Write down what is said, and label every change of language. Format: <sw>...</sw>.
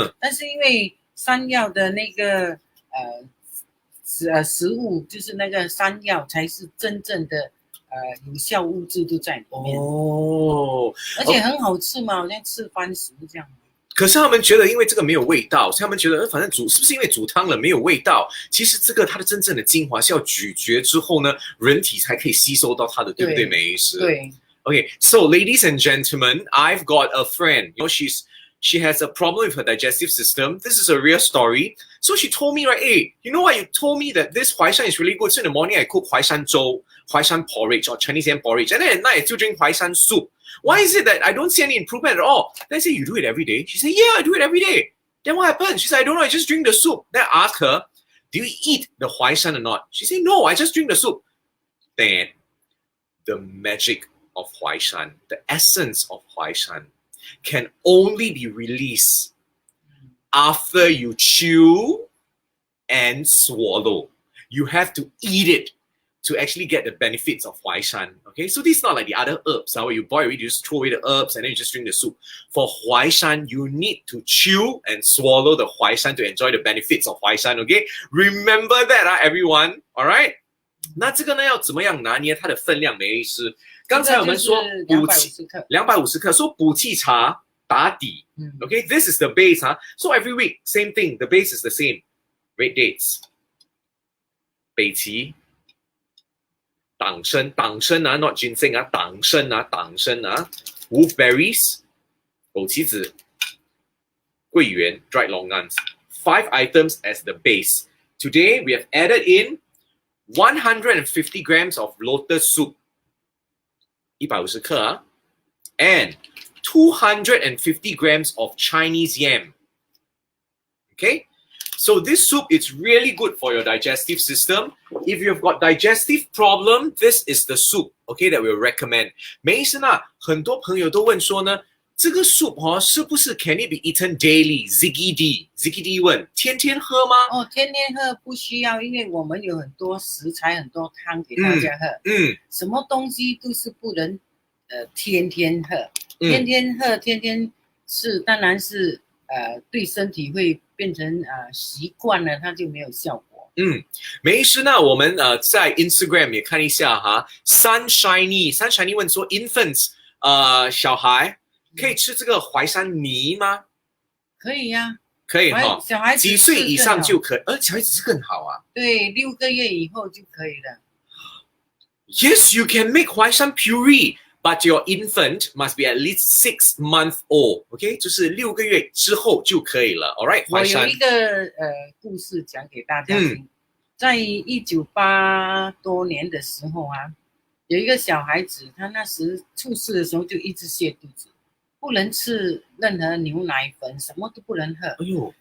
<zh>但是因为山药的那个食物，就是那个山药才是真正的有效物质都在里面。而且很好吃嘛，好像吃番薯这样。可是他们觉得因为这个没有味道，所以他们觉得反正是不是因为煮汤了没有味道？其实这个它的真正的精华是要咀嚼之后呢，人体才可以吸收到它的，对不对，梅医师？对。</zh> <en>Okay, so ladies and gentlemen, I've got a friend. She has a problem with her digestive system. This is a real story. So she told me, right, hey, you know what? You told me that this Huaishan is really good. So in the morning I cook Huaishan zhou, Huaishan porridge or Chinese yam porridge. And then at night I still drink Huaishan soup. Why is it that I don't see any improvement at all? Then I say, you do it every day? She said, yeah, I do it every day. Then what happened? She said, I don't know, I just drink the soup. Then I asked her, do you eat the Huaishan or not? She said, no, I just drink the soup. Then the magic of Huaishan, the essence of Huaishan, can only be released after you chew and swallow. You have to eat it to actually get the benefits of Huaishan. Okay, so this is not like the other herbs. Where you boil it, you just throw away the herbs and then you just drink the soup. For Huaishan, you need to chew and swallow the Huaishan to enjoy the benefits of Huaishan. Okay, remember that, everyone. All right.</en> <zh>那这个呢，要怎么样拿捏它的分量？梅医师，刚才我们说补气250克，说补气茶打底。</zh> <en>Okay, this is the base, So every week, same thing. The base is the same. Red dates,</en> <zh>北芪、党参啊 ，</zh> <en>not ginseng</en> <zh>啊，党参啊 ，wolfberries 枸杞子、桂圆 dried longan.</zh> <en>5 items as the base. Today we have added in 150 grams of lotus soup,</en> <zh>150克啊</zh> <en>and 250 grams of Chinese yam. Okay, so this soup is really good for your digestive system. If you've got digestive problem, this is the soup, okay, that we'll recommend.</en> <zh>梅医生啊，很多朋友都问说呢，这个 soup 是不是</zh> <en>can it be eaten daily?</en> <zh>Ziggy D 问，天天喝吗？哦，天天喝不需要，因为我们有很多食材、很多汤给大家喝。什么东西都是不能天天喝，天天喝、天天吃，当然是对身体会变成习惯了，它就没有效果。梅医师呢，我们在 Instagram 也看一下哈 ，Sunshiny 问说 ，infants 小孩可以吃这个淮山泥吗？可以呀，可以哈，小孩子几岁以上就可以，小孩子是更好啊。对，6个月以后就可以了。</zh> <en>Yes, you can make 淮山 puree, but your infant must be at least 6 months old.</en> <zh>OK， 就是6个月之后就可以了。</zh> <en>All right，</en> <zh>我有一个故事讲给大家听，在1980多年的时候啊，有一个小孩子，他那时出世的时候就一直泻肚子，不能吃任何牛奶粉，什么都不能喝。哎呦！</zh>